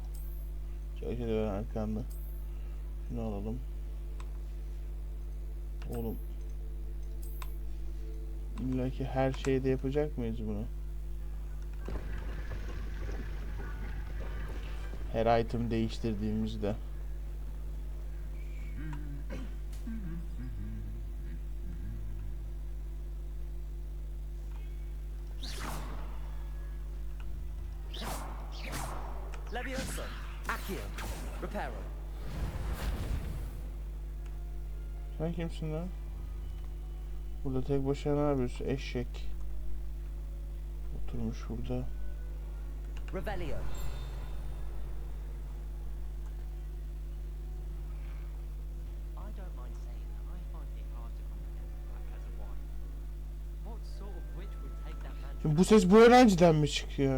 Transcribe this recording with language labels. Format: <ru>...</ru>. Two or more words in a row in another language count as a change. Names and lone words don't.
<tr>Çok güzel arkanda. Şunu alalım. Oğlum. İlla ki her şeyde yapacak mıyız bunu? Her item değiştirdiğimizde.</tr> <la>Leviosa, Accio, Reparo.</la> <tr>Sen kimsin lan? Burada tek başına ne yapıyorsun? Eşek. Oturmuş burada. Revelio. Şimdi bu ses bu öğrenciden mi çıkıyor?</tr>